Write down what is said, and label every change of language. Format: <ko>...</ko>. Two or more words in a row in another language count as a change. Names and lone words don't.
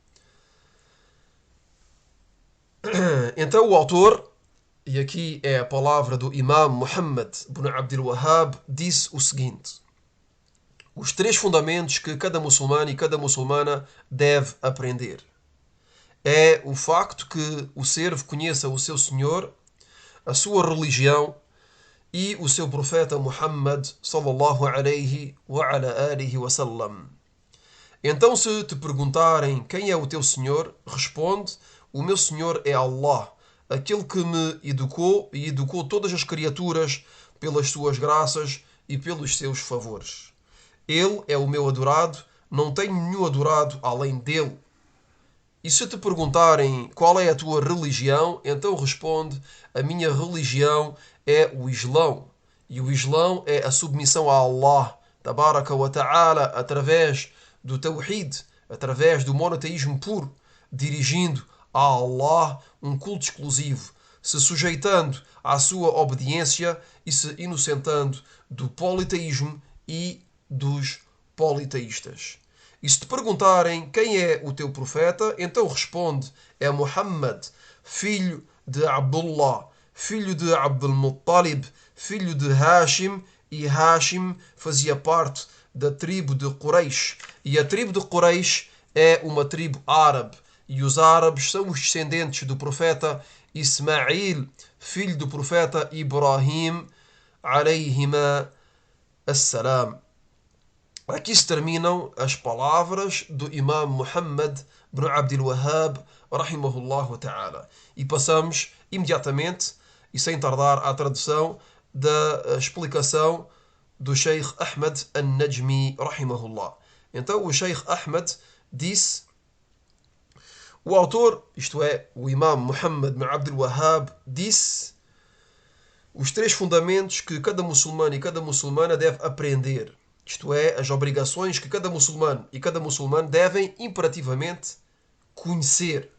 <pt>Então o autor, e aqui é a palavra do Imam Muhammad ibn Abdul Wahhab, disse o seguinte: os 3 fundamentos que cada muçulmano e cada muçulmana deve aprender é o facto que o servo conheça o seu Senhor, a sua religião e o seu profeta Muhammad</pt> <ar>صلى الله عليه وعلى آله وسلم.</ar> <pt>Então, se te perguntarem quem é o teu Senhor, responde: o meu Senhor é Allah, aquele que me educou e educou todas as criaturas pelas suas graças e pelos seus favores. Ele é o meu adorado, não tenho nenhum adorado além dele. E se te perguntarem qual é a tua religião, então responde: a minha religião é o Islão. E o Islão é a submissão a Allah,</pt> <ar>تبارك وتعالى,</ar> <pt>através do Tawhid, através do monoteísmo puro, dirigindo a Allah um culto exclusivo, se sujeitando à sua obediência e se inocentando do politeísmo e dos politeístas. E se te perguntarem quem é o teu profeta, então responde: é Muhammad, filho de Abdullah, filho de Abdul Muttalib, filho de Hashim, e Hashim fazia parte da tribo de Quraysh. E a tribo de Quraysh é uma tribo árabe. E os árabes são os descendentes do profeta Ismail, filho do profeta Ibrahim,</pt> <ar>عليهما السلام.</ar> <pt>Aqui se terminam as palavras do Imam Muhammad ibn Abdul Wahhab,</pt> <ar>رحمه الله تعالى.</ar> <pt>E passamos imediatamente, e sem tardar, à tradução da explicação do Sheikh Ahmed al-Najmi, rahimahullah. Então, o Sheikh Ahmed disse: o autor, isto é, o Imam Muhammad ibn Abdul Wahhab, disse os 3 fundamentos que cada muçulmano e cada muçulmana deve aprender. Isto é, as obrigações que cada muçulmano e cada muçulmano devem imperativamente conhecer.</pt>